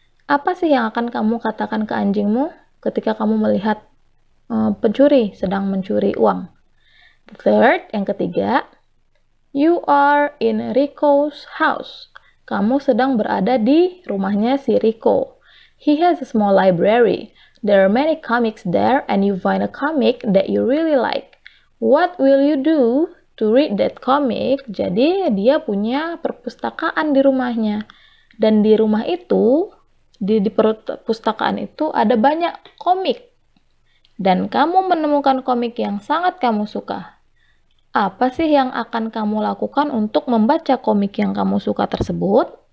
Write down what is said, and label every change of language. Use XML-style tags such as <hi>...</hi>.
<id>Apa sih yang akan kamu katakan ke anjingmu ketika kamu melihat pencuri sedang mencuri uang?</id> <en>Third,</en> <id>yang ketiga,</id> <en>you are in Rico's house.</en> <id>Kamu sedang berada di rumahnya si Rico.</id> <en>He has a small library. There are many comics there and you find a comic that you really like. What will you do to read that comic?</en> <id>Jadi dia punya perpustakaan di rumahnya. Dan di rumah itu, di perpustakaan itu ada banyak komik. Dan kamu menemukan komik yang sangat kamu suka. Apa sih yang akan kamu lakukan untuk membaca komik yang kamu suka tersebut?</id>